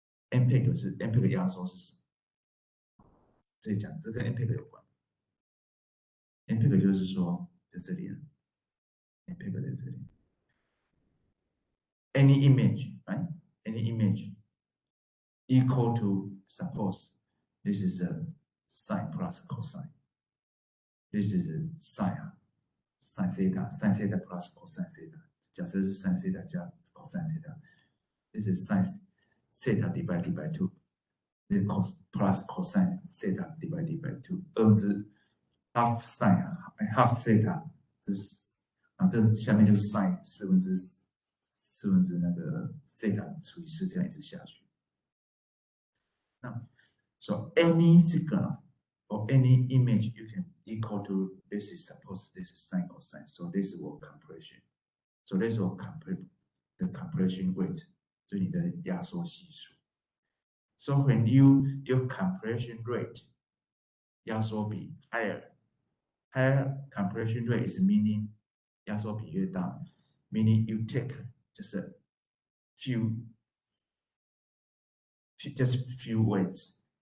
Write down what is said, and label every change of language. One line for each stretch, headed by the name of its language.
Chinese: MPEG 压缩是什么？这里讲这跟 MPEG 有关。 MPEG 就是说在这里了 ，MPEG 在这里。
English: Any image, right? Any image equal to, suppose this is a sine plus cosine. This is a sine sin theta plus cosine theta.
Chinese: 假设是
English: sin theta 加 cosine theta. This is sin theta divided by 2. This is cos plus cosine theta divided by 2. half sine half theta.
Chinese: 这下面就是 sin 四分之那个 theta 除以4，这样一直下去。
English: 那 so any signal or any image you can equal to this is suppose this is sine cosine. So this will compression. So this will compress the compression rate.
Chinese: 就你的压缩系数。
English: So when your compression rate 压缩比 higher compression rate is meaning
Chinese: 压缩比越大
English: meaning you take just a few weights.